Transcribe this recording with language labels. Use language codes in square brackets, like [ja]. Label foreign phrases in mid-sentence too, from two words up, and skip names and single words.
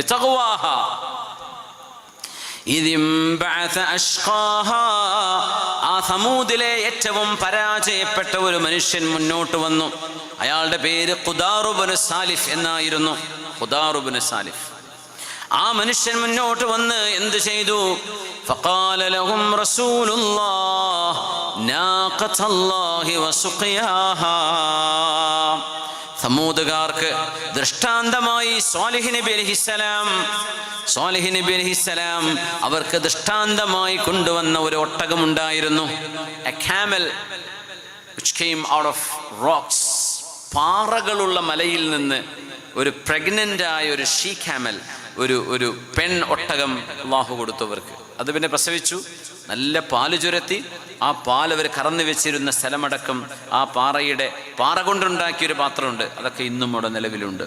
[ml] ആ സമൂദിലെ ഏറ്റവും പരാജയപ്പെട്ട ഒരു മനുഷ്യൻ മുന്നോട്ട് വന്നു. അയാളുടെ പേര് ഖുദാർ ഇബ്നു സാലിഫ് എന്നായിരുന്നു. ഖുദാർ ഇബ്നു സാലിഫ്. ആ മനുഷ്യൻ മുന്നോട്ട് വന്ന് എന്ത് ചെയ്തു? [ar] فقال لهم رسول الله ناقة الله وسقياها. [ml] സമൂദുകാർക്ക് ദൃഷ്ടാന്തമായി സ്വാലിഹ് നബി അലൈഹിസ്സലാം അവർക്ക് ദൃഷ്ടാന്തമായി കൊണ്ടുവന്ന ഒരു ഒട്ടകമുണ്ടായിരുന്നു. [en] A camel which came out of rocks. [ml] പാറകളുള്ള മലയിൽ നിന്ന് ഒരു പ്രഗ്നൻ്റ് ആയ ഒരു [en] she camel, [ml] ഒരു പെൺ ഒട്ടകം അല്ലാഹു കൊടുത്തവർക്ക്. അത് പിന്നെ പ്രസവിച്ചു, നല്ല പാല് ചുരത്തി. ആ പാൽ അവർ കറന്നു വെച്ചിരുന്ന സ്ഥലമടക്കം ആ പാറ കൊണ്ടുണ്ടാക്കിയൊരു പാത്രമുണ്ട്, അതൊക്കെ ഇന്നും അവിടെ നിലവിലുണ്ട്.